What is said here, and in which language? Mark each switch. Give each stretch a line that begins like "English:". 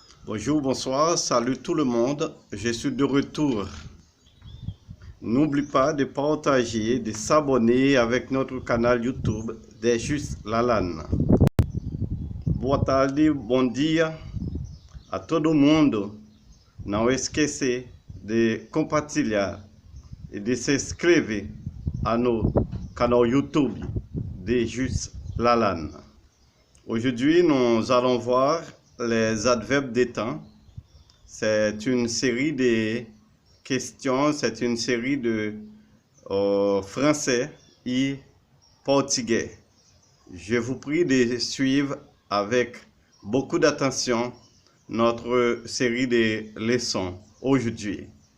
French: Bonjour, bonsoir, salut tout le monde, je suis de retour. N'oublie pas de partager, de s'abonner avec notre canal YouTube Dejus Lalanne.
Portuguese: Boa tarde, bom dia a todo mundo. Não esqueça de compartilhar e de se inscrever no canal YouTube Dejus Lalanne.
French: Aujourd'hui, nous allons voir les adverbes de temps. C'est une série de questions, c'est une série de français et portugais. Je vous prie de suivre avec beaucoup d'attention notre série de leçons aujourd'hui.